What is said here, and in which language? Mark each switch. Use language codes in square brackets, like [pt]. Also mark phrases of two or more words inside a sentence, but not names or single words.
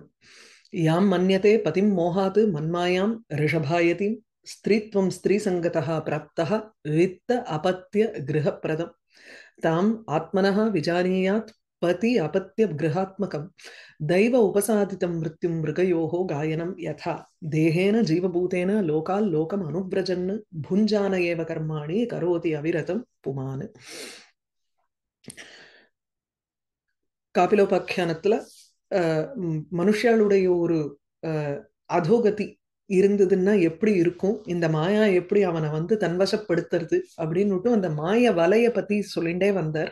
[sa] यां मन्यते पतिं मोहात् मन्मायां ऋषभायतिं स्त्रीत्वं स्त्रीसङ्गतः प्राप्तः वित्त अपत्य गृहप्रदम् ताम् आत्मनः विजानीयात् पति अपत्य गृहात्मकं दैव उपसादितं मृत्युं मृगयोः गायनं यथा देहेन जीवभूतेन लोकाल् लोकम् अनुव्रजन् भुञ्जान एव कर्माणि करोति अविरतं पुमान्। [ta] காபிலோபாக்கியானத்துல மனுஷாளுடைய ஒரு அதோகதி இருந்ததுன்னா எப்படி இருக்கும், இந்த மாயா எப்படி அவனை வந்து தன்வசப்படுத்துறது அப்படின்னுட்டு அந்த மாய வலைய பத்தி சொல்லிண்டே வந்தார்.